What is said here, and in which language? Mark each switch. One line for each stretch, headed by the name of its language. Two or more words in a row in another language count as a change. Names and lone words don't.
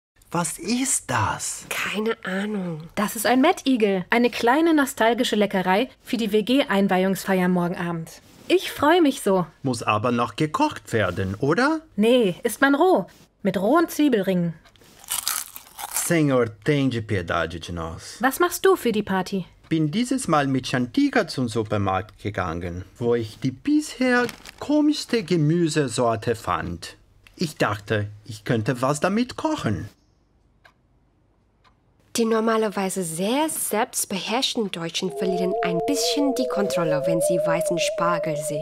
German: Was ist das? Keine Ahnung. Das ist ein Mettigel, eine kleine nostalgische Leckerei für die WG-Einweihungsfeier morgen Abend. Ich freue mich so. Muss aber noch gekocht werden, oder? Nee, isst man roh, mit rohen Zwiebelringen.
Portuguese: Senhor, tem de piedade de nós.
German: Was machst du für die Party? Bin dieses Mal mit Chantika zum Supermarkt gegangen, wo ich die bisher komischste Gemüsesorte fand. Ich dachte, ich könnte was damit kochen. Die normalerweise sehr selbstbeherrschten Deutschen verlieren ein bisschen die Kontrolle, wenn sie weißen Spargel sehen.